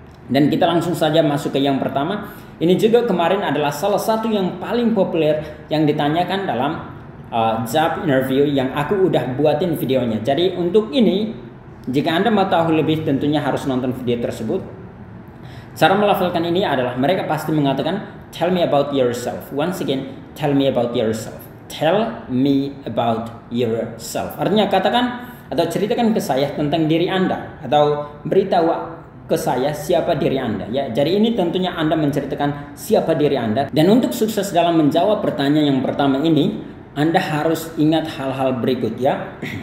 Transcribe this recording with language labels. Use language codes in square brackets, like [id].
[id] Dan kita langsung saja masuk ke yang pertama. Ini juga kemarin adalah salah satu yang paling populer yang ditanyakan dalam job interview yang aku udah buatin videonya. Jadi untuk ini, jika Anda mau tahu lebih, tentunya harus nonton video tersebut. Cara melafalkan ini adalah mereka pasti mengatakan [en] tell me about yourself. Once again, tell me about yourself. Tell me about yourself. [id] Artinya katakan atau ceritakan ke saya tentang diri Anda, atau beritahu ke saya siapa diri Anda ya. Jadi ini tentunya Anda menceritakan siapa diri Anda. Dan untuk sukses dalam menjawab pertanyaan yang pertama ini, Anda harus ingat hal-hal berikut ya.